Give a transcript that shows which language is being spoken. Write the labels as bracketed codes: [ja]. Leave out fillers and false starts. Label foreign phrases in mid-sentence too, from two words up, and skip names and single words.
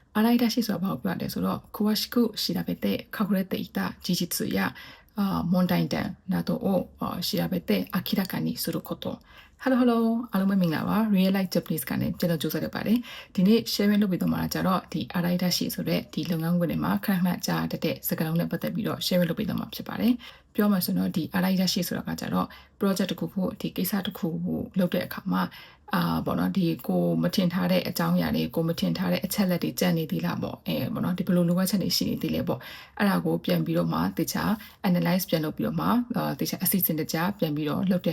[my] 洗い出しဆိုတာဘာကိုပြောတယ်ဆိုတော့ [ja] 詳しく調べて隠れていた事実や問題点などを調べて明らかにすること。 [my] Hello အားလုံးပဲမင်္ဂလာပါ Real Life Japanese ကနေပြန်လို့ကြိုးစားရပါတယ်ဒီနေ့ sharing လုပ်ပြီးတော့မှာကြတော့ဒီအရိုက်ဒါရှိဆိုတဲ့ဒီလုပ်ငန်းခွင်တွေမှာခဏခဏကြားတတ်တဲ့စကားလုံးနဲ့ပတ်သက်ပြီးတော့ sharing လုပ်ပြီးတော့မှာဖြစ်ပါတယ်ပြောမှဆိုတော့ဒီအရိုက်ဒါရှိ ဆိုတာကကြတော့ project တစ်ခုခုဒီကိစ္စတစ်ခုကိုလုပ်တဲ့အခါမှာပေါ့နော်ဒီကိုမထင်ထားတဲ့အကြောင်းအရာတွေကိုမထင်ထားတဲ့အချက်လက်တွေကြံ့နေသေးလားပေါ့ပေါ့နော်ဒီဘယ်လိုလိုအပ်ချက်တွေရှိနေသေးလဲပေါ့အဲ့ဒါကိုပြန်ပြီးတော့မှတခြား analyze ပြန်လုပ်ပြီးတော့မှတခြားအစီအစဉ်တကြားပြန်ပြီးတော့လုပ်တဲ့